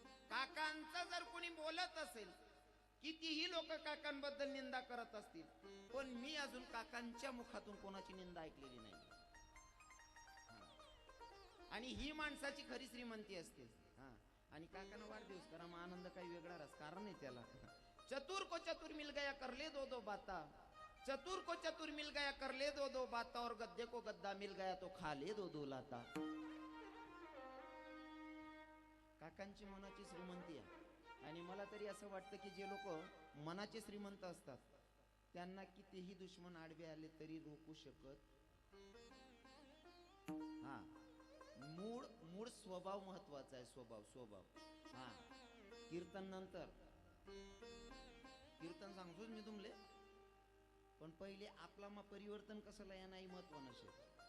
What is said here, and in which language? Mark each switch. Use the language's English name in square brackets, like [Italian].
[Marathi] काकांचं जर कोणी बोलत असेल, कितीही लोक काकांबद्दल निंदा करत असतील, पण मी अजून काकांच्या मुखातून कोणाची निंदा ऐकलेली नाही. आणि ही माणसाची खरी श्रीमंती असते. आणि काकांना वाढदिवस करा, मग आनंद काही वेगळाच कारण आहे त्याला. [Hindi] चतुर को चतुर मिल गया कर ले दो बाता, चतुर को चतुर मिल गया कर ले दो बाता, और गद्दे को गद्दा मिल गया तो खा ले दो लाता. [Marathi] काकांची मनाची श्रीमंती आहे. आणि मला तरी असं वाटतं की जे लोक मनाचे श्रीमंत असतात त्यांना कितीही दुश्मन आडवे आले तरी रोखू शकत. मूळ स्वभाव महत्वाचा आहे. स्वभाव. कीर्तन नंतर कीर्तन सांगतोच मी तुमले, पण पहिले आपला परिवर्तन कसं या नाही महत्व नसेल.